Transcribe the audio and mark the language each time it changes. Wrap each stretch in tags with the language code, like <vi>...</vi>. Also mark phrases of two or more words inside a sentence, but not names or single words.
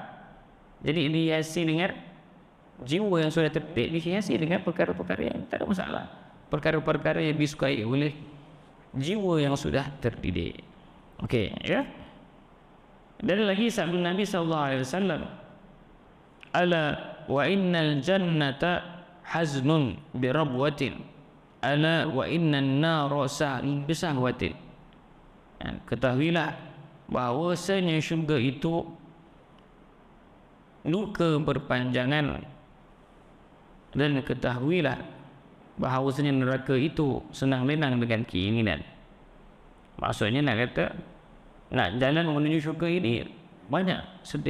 <ms>Jadi dihiasi dengan jiwa yang sudah terdidik, dihiasi dengan perkara-perkara yang tak ada masalah, perkara-perkara yang disukai oleh jiwa yang sudah terdidik. Okey, ya. Dan lagi sabda Nabi SAW,</ms> <ar>ألا وإن الجنة حزن بربوة، ألا وإن النار سهل بسهوة.</ar> <ms>Ketahuilah bahawasanya syurga itu duka berpanjangan Dan ketahuilah bahawasanya neraka itu senang lenang dengan keinginan. Maksudnya nak kata, nak jalan menuju syurga ini banyak sedih.</ms>